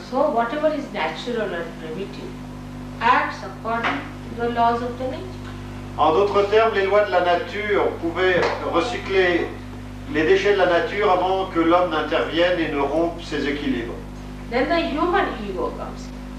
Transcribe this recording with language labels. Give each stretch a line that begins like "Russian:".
English: So whatever is natural and primitive acts according to the laws of the nature.
French: En d'autres termes, les lois de la nature pouvaient recycler les déchets de la nature avant que l'homme n'intervienne et ne rompe ses équilibres.
English: Then the human ego comes in.